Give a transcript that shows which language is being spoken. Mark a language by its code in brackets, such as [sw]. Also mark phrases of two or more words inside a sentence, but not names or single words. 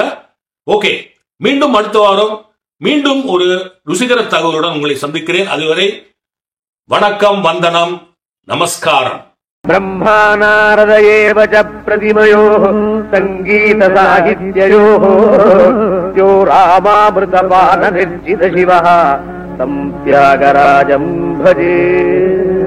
[ta] ஓகே, மீண்டும் அடுத்த வாரம் மீண்டும் ஒரு ருசிகர தகவலுடன் உங்களை சந்திக்கிறேன். அதுவரை வணக்கம், வந்தனம், நமஸ்காரம். [sa] ब्रह्मानारद एव च प्रतिमयोः सङ्गीत साहित्ययोः यो रामामृतपान निर्जित शिवः तं त्यागराजं भजे.